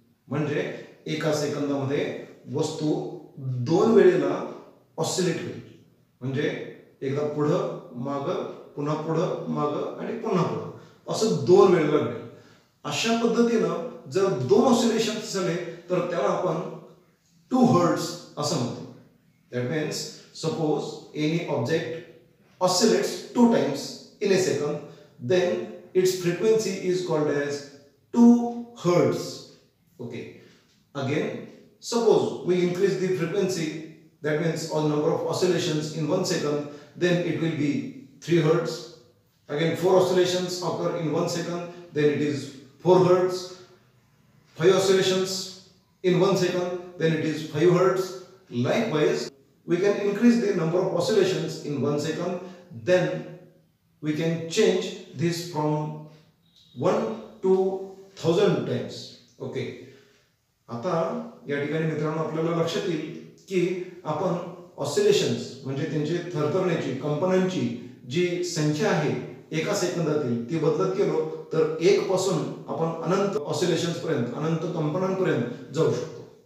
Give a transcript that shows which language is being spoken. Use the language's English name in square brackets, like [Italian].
[Marathi] म्हणजे एका सेकंदामध्ये वस्तू 2 वेळेला ऑसिलेट होईल. म्हणजे एकदा पुढं मागं पुन्हा पुढं मागं आणि पुन्हा पुढं असं 2 वेळेला घडेल. अशा पद्धतीनं जर 2 ऑसिलेशन झाले तर त्याला आपण 2 हर्ट्झ असं म्हणतो. [English] That means suppose any object oscillates 2 times in a second, then its frequency is called as 2 hertz. Okay. Again, suppose we increase the frequency, that means all number of oscillations in 1 second, then it will be 3 hertz. Again, 4 oscillations occur in 1 second, then it is 4 hertz. 5 oscillations in 1 second, then it is 5 hertz. Likewise, we can increase the number of oscillations in 1 second, then we can change this from 1 to 1000 times. Okay. [Marathi] आता या ठिकाणी मित्रांनो आपल्याला लक्षात येईल की आपण oscillations म्हणजे त्यांचे थरथरण्याची कंपनांची जी संख्या आहे एका सेकंदातील ती बदलत गेलो तर 1 पासून आपण अनंत ऑसिलेशन्स पर्यंत अनंत कंपनांपर्यंत जाऊ शकतो.